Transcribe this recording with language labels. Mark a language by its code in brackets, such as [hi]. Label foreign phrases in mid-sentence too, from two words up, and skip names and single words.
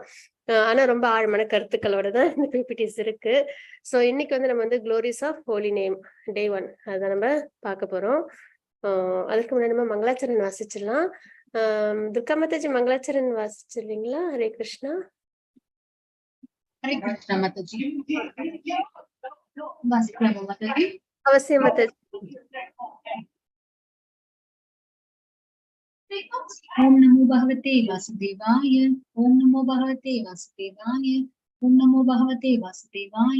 [ta] ஆனா ரொம்ப ஆழமான கருத்துக்களோட தான் இந்த பிபிடிஸ் இருக்கு. ஸோ இன்னைக்கு வந்து நம்ம வந்து [en] glories of holy name day [ta] 1 அதை நம்ம பார்க்க போறோம். அதுக்கு முன்னாடி நம்ம மங்களாச்சரன் வாசிச்சிடலாம். துர்கா மாதாஜி மங்களாச்சரன் வாசிச்சிருவீங்களா? ஹரே கிருஷ்ணா. [hi] हरे कृष्ण माताजी। माताजी अवश्य माताजी। [sa] ओम नमो भगवते वासुदेवाय। ओम नमो भगवते वासुदेवाय। ओम नमो भगवते वासुदेवाय।